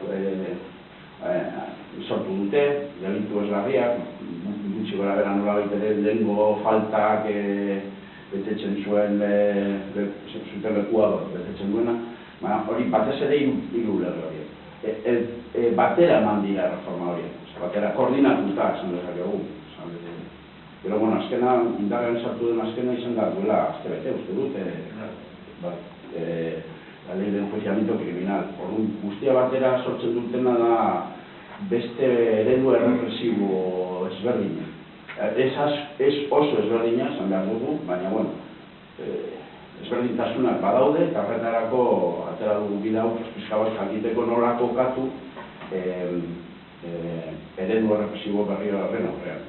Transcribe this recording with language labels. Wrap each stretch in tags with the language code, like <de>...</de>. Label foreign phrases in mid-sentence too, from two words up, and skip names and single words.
<eu>sortu dute, delitu eslarriak, gutxi gora bera nola baitere lehengo faltak betetzen zuen sutelekua betetzen duena, hori batez ere hiru lege horiek. Batera eman dira reforma horiek, batera koordinatuta esan dezakegu.</eu> <es>Pero, bueno,</es> <eu>azkena, indarrean sartu den azkena izan da duela, azte bete, uste dut,</eu> <es>la ley de enjuiciamiento criminal.</es> <eu>Orduan, guztia batera sortzen dutena da beste eredu errepresibo ezberdina. Ez oso ezberdina, esan behar dugu, baina, bueno, ezberdintasunak badaude, eta horretarako atera dugu bidau, pizka bat jakiteko nola kokatu eredu errepresibo berriro horren aurrean.</eu>